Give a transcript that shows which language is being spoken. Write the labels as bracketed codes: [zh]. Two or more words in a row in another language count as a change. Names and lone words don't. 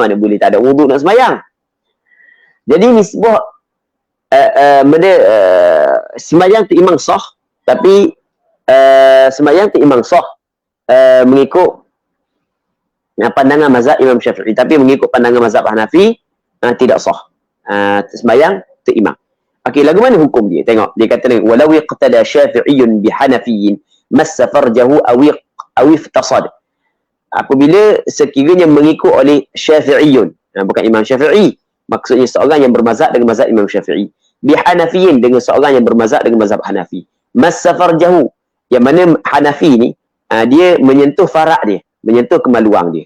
[ms] Mana boleh tak ada wuduk nak sembahyang. Jadi nisbah sembahyang tu imam sah, tapi sembahyang tu imam sah mengikut pandangan mazhab Imam Syafi'i, tapi mengikut pandangan mazhab Hanafi tidak sah. Sembahyang tu imam. Okey, lagu mana hukum dia? Tengok, dia kata ni, [ar] ولو اقتدى شافعي بحنفي مس فرجه أو افتصد. [ms] Apabila sekiranya mengikut oleh Syafi'iyyun, bukan Imam Syafi'i, maksudnya seorang yang bermazhab dengan mazhab Imam Syafi'i, bi Hanafiyin, dengan seorang yang bermazhab dengan mazhab Hanafi, [ar] مس فرجه, [ms] yang mana Hanafi ni dia menyentuh farak dia, menyentuh kemaluan dia.